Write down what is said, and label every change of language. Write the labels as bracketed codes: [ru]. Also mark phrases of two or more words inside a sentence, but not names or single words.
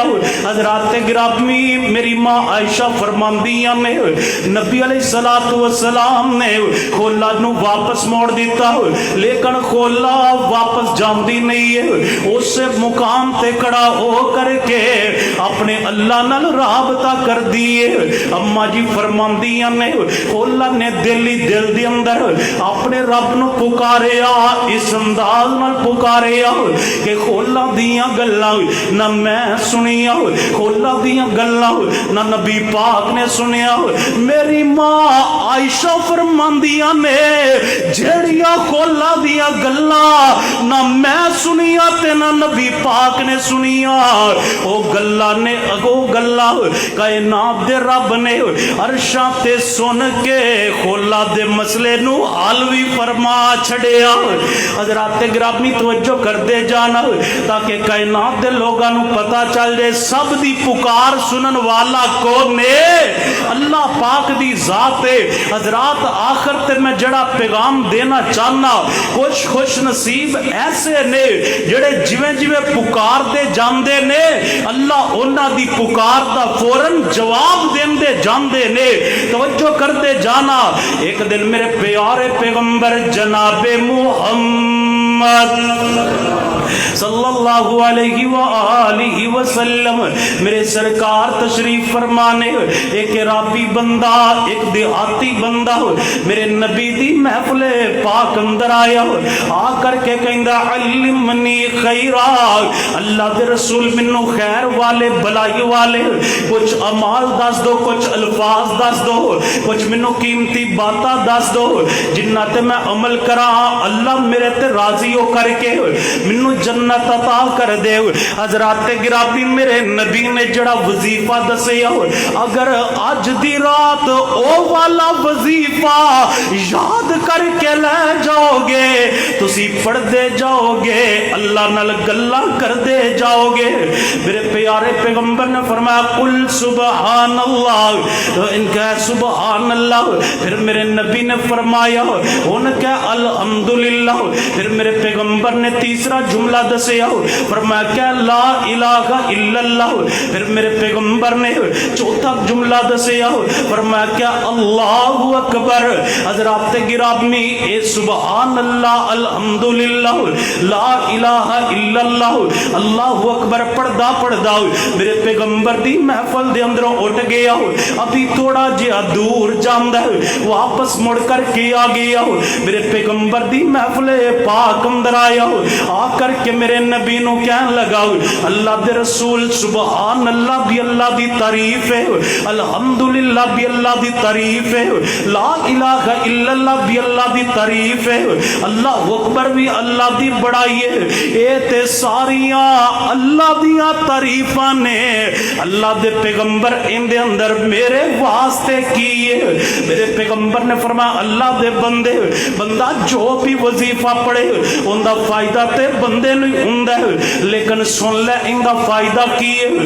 [pa] حضرات گرامی میری ماں عائشہ فرماندیاں نے نبی علیہ السلام نے کھولا نو واپس موڑ دیتا لیکن کھولا واپس جاندی نہیں ہے، اس سے مقام تے کڑا ہو کر کے اپنے اللہ نال رابطہ کر دیے۔ اما جی فرماندیاں نے کھولا نے دل دی اندر اپنے رب نو پکاریا، اس انداز نال پکاریا کہ کھولا دیاں گلاں نہ میں سنیا، کھولا دیاں گلاں نہ نبی پاک نے سنیا۔ میری ماں عائشہ فرماندی ہوندیاں نے جیڑیاں خولا دیا گلاں نہ میں سنیا تے نہ نبی پاک نے سنیا، او گلاں نے اگو گلاں کائنات دے رب نے عرشاں تے سن کے خولا دے مسئلے نو حل وی فرما چھڑیا۔ حضرات گرامی توجہ کر دے جانا تاکہ کائنات دے لوگاں نو پتہ چل جائے سب دی پکار سنن والا کون ہے؟ اللہ پاک دی ذات ہے۔ حضرات آخر تے میں جڑا پیغام دینا چاہنا، کچھ خوش نصیب ایسے نے جڑے جویں جویں پکار دے جاندے نے اللہ انہاں دی پکار دا فوراً جواب دیندے جاندے نے۔ توجہ کر دے جانا، ایک دن میرے پیارے پیغمبر جناب محمد [ar] صلی اللہ علیہ وآلہ وسلم [pa] میرے سرکار تشریف فرمانے، ایک عرابی بندہ ایک دیہاتی بندہ میرے نبی دی محفل پاک اندر آیا، آ کر کے کہندا [ar] علمنی خیرا، [pa] اللہ دے رسول منو خیر والے بلائی والے کچھ اعمال دس دو، کچھ الفاظ دس دو، کچھ منو قیمتی باتاں دس دو جنہ تے میں عمل کراں اللہ میرے تے راضی ہو کر کے منو جنت عطا کر دے۔ حضرات گرامی میرے نبی نے جڑا وظیفہ دسیا، اگر آج دی رات او والا وظیفہ یاد کر کے لے جاؤ گے تسی پڑھ دے جاؤ گے اللہ نال گلاں کر دے جاؤ گے۔ میرے پیارے پیغمبر نے فرمایا [ar] قل سبحان اللہ، [pa] تو ان کا [ar] سبحان اللہ، [pa] پھر میرے نبی نے فرمایا ان کا الحمدللہ، پھر میرے پیغمبر نے تیسرا جملہ دسیا فرمایا کہ [ar] لا الہ الا اللہ، [pa] پھر میرے پیغمبر نے چوتھا جملہ دسیا فرمایا کہ [ar] اللہ اکبر۔ [pa] حضرات گرامی اے [ar] سبحان اللہ الحمدللہ لا الہ الا اللہ اللہ اکبر [pa] پڑھدا پڑھدا میرے پیغمبر دی محفل دے اندروں اٹھ گیا، ابھی تھوڑا جہا دور جاندا واپس مڑ کر کے آ گیا، میرے پیغمبر دی محفل پاک اندر آیا، آ کر کے میرے نبی نو کہن لگا اللہ دے رسول [ar] سبحان اللہ [pa] بھی اللہ دی تعریف ہے، الحمدللہ بھی اللہ دی تعریف ہے، [ar] لا الہ الا اللہ [pa] بھی اللہ دی تعریف ہے، [ar] اللہ اکبر [pa] بھی اللہ دی بڑائی ہے، اے تے ساریاں اللہ دیاں تعریفاں نے اللہ دے پیغمبر ان دے اندر میرے واسطے کیے۔ میرے پیغمبر نے فرمایا اللہ دے بندے بندہ جو بھی وظیفہ پڑھے ان دا فائدہ تے بندے نہیں ہوندا، لیکن سن لے ان دا فائدہ کی ہے